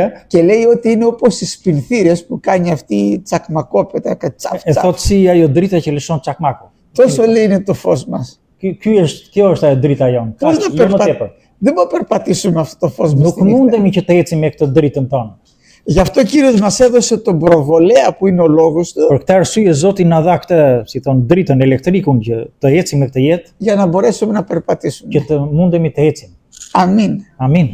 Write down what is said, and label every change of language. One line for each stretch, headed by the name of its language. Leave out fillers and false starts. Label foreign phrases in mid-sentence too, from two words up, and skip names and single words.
Greek: και λέει ότι είναι όπως οι σπινθήρες που κάνει αυτή η τσακμακόπετα, κατσαφ
Albanian: e
Greek: τσαφ.
Albanian: thotë si ajo drita që lëshon çakmaku.
Greek: Τόσο λέει είναι το φως μας.
Albanian: Kjo është ajo drita jonë.
Greek: Πώς
Albanian: Kaq,
Greek: να
Albanian: jo më tepër.
Greek: Δεν μπορούμε να περπατήσουμε αυτό το φως μας
Albanian: Nuk
Greek: στη νύχτα.
Albanian: mundemi që të ecim me këtë dritën tonë.
Greek: Γι' αυτό ο Κύριος μας έδωσε τον προβολέα που είναι ο λόγος του
Albanian: Për këtë arsye Zoti na dha këtë, si thon, dritën elektrikun që të ecim me këtë jetë,
Greek: για να μπορέσουμε να περπατήσουμε.
Albanian: që të mundemi të ecim.
Greek: Αμήν.
Albanian: Amin.